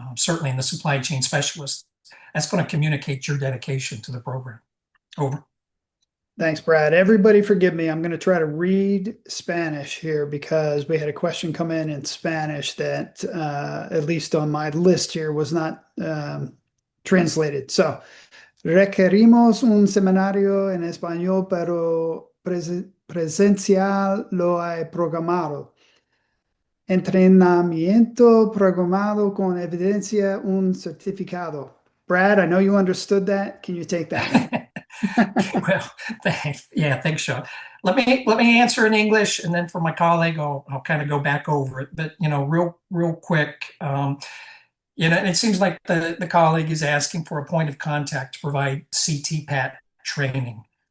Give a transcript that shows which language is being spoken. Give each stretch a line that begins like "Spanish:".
English: Certainly in the supply chain specialist, that's going to communicate your dedication to the program. Over. Thanks, Brad. Everybody forgive me. I'm going to try to read Spanish here because we had a question come in Spanish that, at least on my list here, was not translated.
Spanish: So, requerimos un seminario en español, pero presencial lo hay programado. Entrenamiento programado con evidencia un certificado.
English: Brad, I know you understood that. Can you take that one? Well, thanks. Yeah, thanks, Sean. Let me answer in English, and then for my colleague, I'll kind of go back over it. But real quick, and it seems like the colleague is asking for a point of contact to provide CTPAT training.